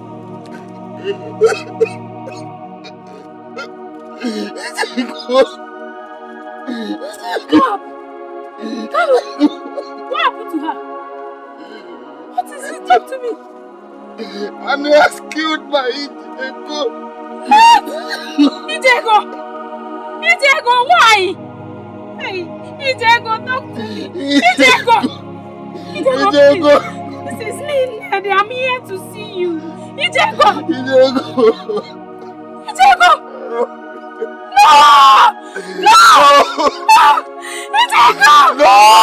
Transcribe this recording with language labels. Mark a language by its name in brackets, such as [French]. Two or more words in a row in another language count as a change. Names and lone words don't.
[English] Stop! What happened to her? What is it? Talk to me. And he has killed my Ijego. Ijego! Ijego, why? Hey, Ijego, talk to me. Ijego! Ijego, please. This is me, Nede. I'm here to see you. Ijego! Ijego! Ijego! No! No! No! Ijego! No!